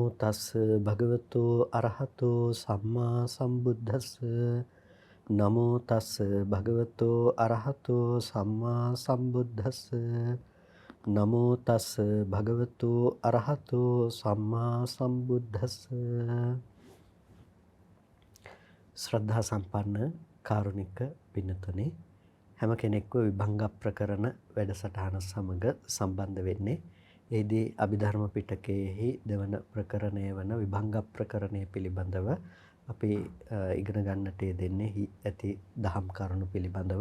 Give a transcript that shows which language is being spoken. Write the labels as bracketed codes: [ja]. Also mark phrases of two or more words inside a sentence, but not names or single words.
[pi] තස් භගවතු අරහතෝ සම්මා සම්බුද්දස්ස නමෝ තස් භගවතු අරහතෝ සම්මා සම්බුද්දස්ස නමෝ තස් භගවතු අරහතෝ සම්මා සම්බුද්දස්ස. [si] ශ්‍රද්ධා සම්පන්න කාරුණික පින්නතුනි, හැම කෙනෙක්ව විභංග ප්‍රකරණ වැඩසටහන සමග සම්බන්ධ වෙන්නේ. එෙහිදී අභිධර්ම පිටකයේහි දෙවන ප්‍රකරණය වන විභංග ප්‍රකරණය පිළිබඳව අපි ඉගෙන ගන්නට යෙදෙන්නේ ඇති දහම් කරුණු පිළිබඳව.